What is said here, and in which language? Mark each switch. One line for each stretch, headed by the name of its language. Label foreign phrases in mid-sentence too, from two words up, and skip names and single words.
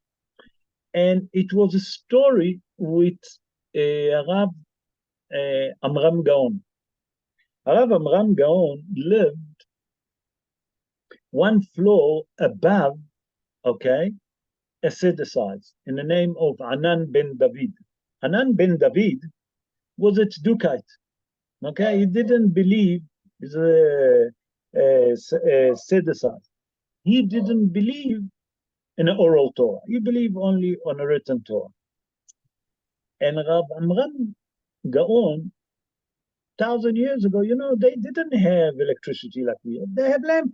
English: And it was a story with Rav Amram Gaon. Rav Amram Gaon lived one floor above, okay, a Sadducee in the name of Anan ben David. Anan ben David was a Tzedukite. Okay, he didn't believe he's a Sadducee. He didn't believe in an oral Torah. He believed only on a written Torah. And Rav Amram Gaon, 1,000 years ago, you know, they didn't have electricity like we have.